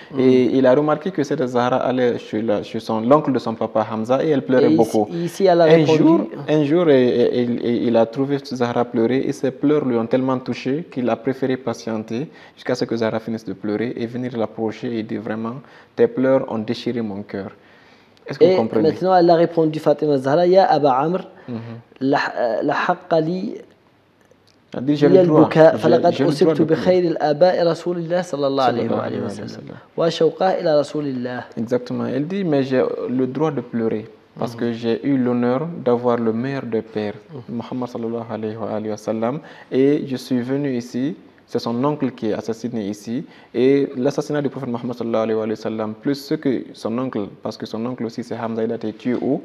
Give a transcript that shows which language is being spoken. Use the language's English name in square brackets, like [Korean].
[French] Et il a remarqué que cette Zahra allait chez l'oncle de son papa Hamza et elle pleurait beaucoup. Ici, elle a répondu... Un jour, il a trouvé Zahra pleurer et ses pleurs lui ont tellement touché qu'il a préféré patienter jusqu'à ce que Zahra finisse de pleurer et venir l'approcher et dire vraiment, tes pleurs ont déchiré mon cœur. Est-ce que vous comprenez? Maintenant, elle a répondu, [Arabic] Fatima Zahra, Ya Aba Amr, la haqqa li البكاء فلقد أصبت بخير الآباء رسول الله صلى الله عليه وسلم وشوقه إلى رسول الله. [French] Exactement. Elle dit, mais j'ai le droit de pleurer. Parce que j'ai eu l'honneur d'avoir le meilleur des pères, Muhammad sallallahu alayhi wa sallam, et je suis venu ici, c'est son oncle qui est assassiné ici, et l'assassinat du prophète Muhammad sallallahu alayhi wa sallam, plus ce que son oncle, parce que son oncle aussi c'est Hamza, il a été tué où?